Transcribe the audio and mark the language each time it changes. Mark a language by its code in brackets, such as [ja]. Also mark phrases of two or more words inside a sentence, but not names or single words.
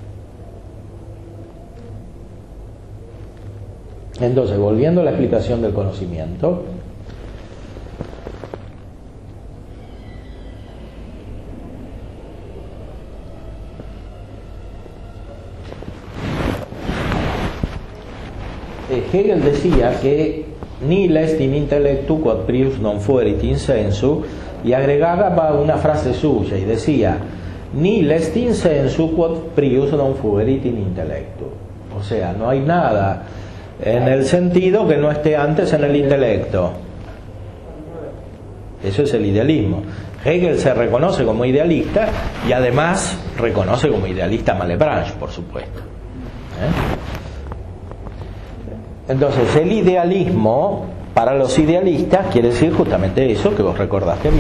[es] Entonces, volviendo a la explicación del conocimiento, Hegel decía [la] que nihil est in intellectu quod prius non fuerit in sensu, [es] y agregaba una frase suya y decía: [la] nihil est in sensu quod prius non fuerit in intellectu. [es] O sea, no hay nada en el sentido que no esté antes en el intelecto. Eso es el idealismo. Hegel se reconoce como idealista y además reconoce como idealista Malebranche, por supuesto. Entonces, el idealismo para los idealistas quiere decir justamente eso que vos recordaste bien.